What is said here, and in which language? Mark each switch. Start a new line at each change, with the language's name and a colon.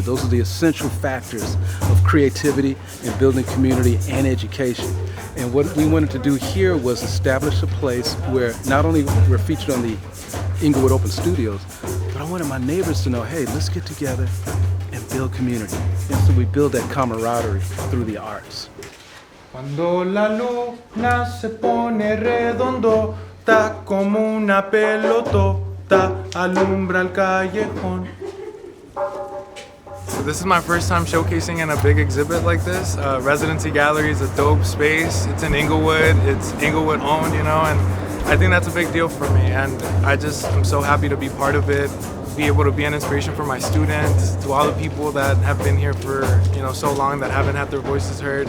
English: Those are the essential factors of creativity and building community and education. And what we wanted to do here was establish a place where not only we're featured on the Inglewood Open Studios, but I wanted my neighbors to know, hey, let's get together and build community. And so we build that camaraderie through the arts.
Spanish: Cuando la luna se pone redondota como una pelotota, alumbra el callejón.
English: So this is my first time showcasing in a big exhibit like this. Residency Gallery is a dope space. It's in Inglewood. It's Inglewood owned, and I think that's a big deal for me. And I'm so happy to be part of it, be able to be an inspiration for my students, to all the people that have been here for so long that haven't had their voices heard.